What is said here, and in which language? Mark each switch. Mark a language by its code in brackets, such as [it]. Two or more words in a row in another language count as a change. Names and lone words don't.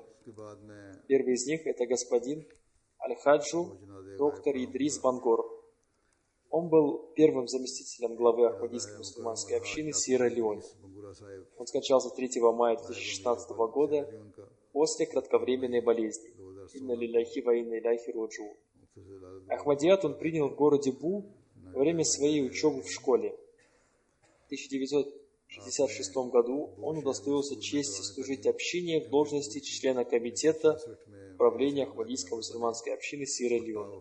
[ru] Первый из них — это господин Аль-Хаджу, доктор Идрис Бангор. Он был первым заместителем главы Ахмадийской мусульманской общины Сьерра-Леоне. Он скончался 3 мая 2016 года после кратковременной болезни. [ar] إنا لله وإنا إليه راجعون. [ru] Ахмадият он принял в городе Бу во время своей учебы в школе. В 1966 году он удостоился чести служить общине в должности члена комитета правления Ахмадийской мусульманской общины Сьерра-Леоне.